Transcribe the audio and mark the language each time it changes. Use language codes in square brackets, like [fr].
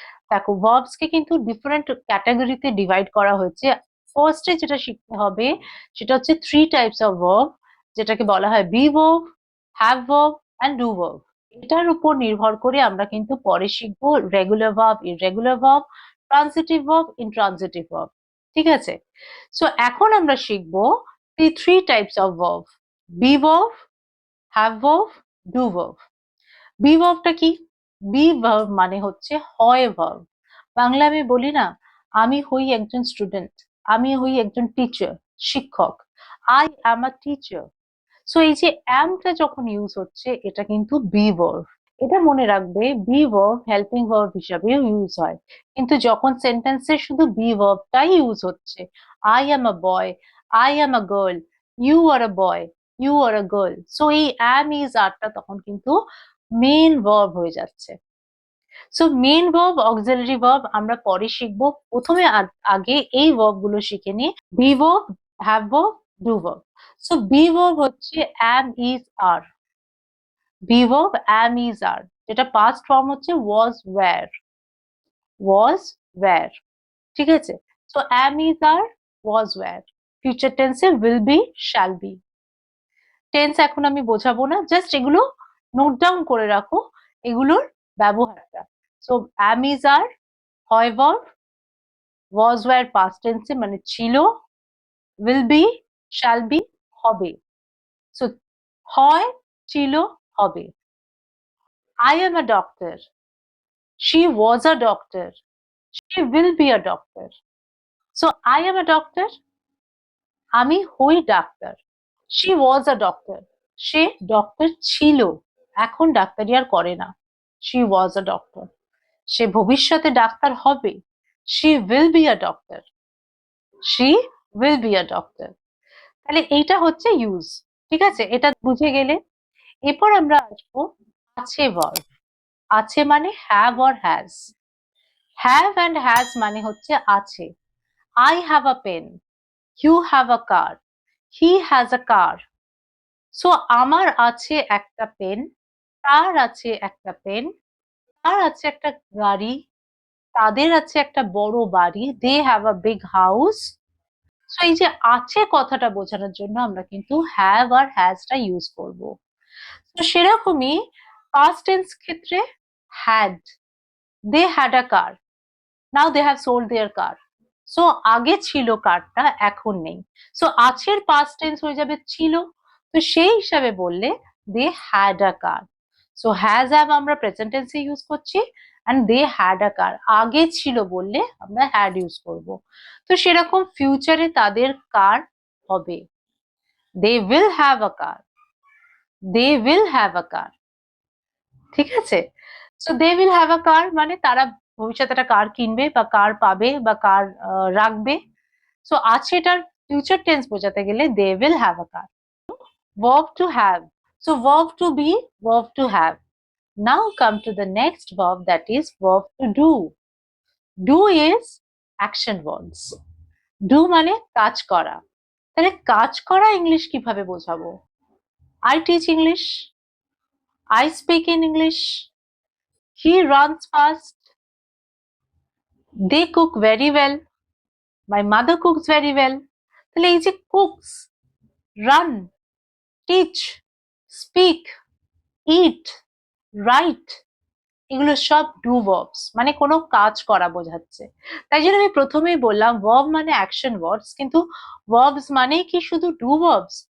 [bn] দেখো ভার্বস কে কিন্তু ডিফারেন্ট ক্যাটাগরিতে ডিভাইড করা হয়েছে। ফার্স্টে যেটা শিখতে হবে সেটা হচ্ছে থ্রি টাইপস অফ ভার্ব, যেটাকে বলা হয় be verb, have verb and do verb. এটার উপর নির্ভর করে আমরা কিন্তু পরে শিখবো regular verb, irregular verb, transitive verb, intransitive verb. ঠিক আছে, সো এখন আমরা শিখবো [en] the three types of verb: be verb, have verb, do verb. [bn] be verb টা কি? be verb মানে হচ্ছে হয় verb। বাংলা আমি বলি না আমি হই একজন স্টুডেন্ট, আমি হই একজন টিচার, শিক্ষক। [en] I am a teacher. [bn] So এই যে অ্যামটা যখন ইউজ হচ্ছে এটা কিন্তু বি ভার্ব। এটা মনে রাখবে বি ভার্ব হেল্পিং ভার্ব হিসাবেও ইউজ হয়, কিন্তু যখন সেন্টেন্সে শুধু বি ভার্বটাই ইউজ হচ্ছে, [en] I am a boy, I am a girl, [bn] you আর a boy, you আর a girl, so এই অ্যাম ইজ আরটা তখন কিন্তু মেন ভার্ব হয়ে যাচ্ছে। So main verb auxiliary verb আমরা পরে শিখবো, প্রথমে আগে এই ভার্ব গুলো শিখে নিই। Be verb, have verb, do verb. So be verb হচ্ছে am is are। Be verb am is are, যেটা পাস্ট ফর্ম হচ্ছে was were, was were, ঠিক আছে। So am is are, was were। Future টেন্সে will be, shall be। Tense এখন আমি বোঝাবো না, জাস্ট এগুলো নোট ডাউন করে রাখো, এগুলোর ব্যবহারটা। সো am is are হয় verb, was were past tense মানে ছিল, will be, shall be হবে। সো হয়, ছিল, হবে। [en] I am a doctor, she was a doctor, she will be a doctor। So I am a doctor, [bn] আমি হই doctor. [en] She was a doctor, [bn] say doctor ছিল, এখন ডাক্তারি আর করে না। [en] She was a doctor, [bn] সে ভবিষ্যতে ডাক্তার হবে। [en] She will be a doctor, she will be a doctor। [bn] তাহলে এইটা হচ্ছে ইউজ, ঠিক আছে, এটা বুঝে গেলে। এরপর আমরা আসবো আছে ভার্ব। আছে মানে have or has. Have and has মানে হচ্ছে আছে। [en] I have a pen, you have a car, he has a car। [bn] So আমার আছে একটা পেন, তার আছে একটা পেন, তার আছে একটা গাড়ি, তাদের আছে একটা বড় বাড়ি, [en] They have a big house. [bn] So এই যে আছে কথাটা বোঝানোর জন্য আমরা কিন্তু হ্যাভ আর হ্যাজটা ইউজ করব। তো সেরকমই পাস্ট টেন্স ক্ষেত্রে had, [en] They had a car, now they have sold their car. [bn] So আগে ছিল কারটা, এখন নেই। সো আছের পাস্ট টেন্স হয়ে যাবে ছিল, তো সেই হিসাবে বললে [en] They had a car. [bn] So has have আমরা প্রেজেন্ট টেন্সে ইউজ করছি, এন্ড [en] they had a car [bn] আগে ছিল বললে আমরা হ্যাড ইউজ করব। তো সেরকম ফিউচারে তাদের কার হবে, [en] they will have a car, [bn] they will have a কার, ঠিক আছে। So [en] they will have a car [bn] মানে তারা ভবিষ্যতে একটা কার কিনবে বা কার পাবে বা কার রাখবে। সো আছে এটার ফিউচার টেন্স বোঝাতে গেলে [en] They will have a car. verb to have, so verb to be, verb to have। Now come to the next verb, that is verb to do। Do is action words। [bn] do মানে কাজ করা। তাহলে কাজ করা English কিভাবে বোঝাবো? [en] I teach English, I speak in English, he runs fast, they cook very well, my mother cooks very well। [bn] তাহলে এই যে cooks, run, teach, speak, eat, write, এগুলো সব ডু ভার্বস, মানে কোনো কাজ করা বোঝাচ্ছে। তাই জন্য আমি প্রথমেই বললাম ভার্ব মানে অ্যাকশন ওয়ার্ডস, কিন্তু ভার্বস মানে কি শুধু ডু ভার্বস?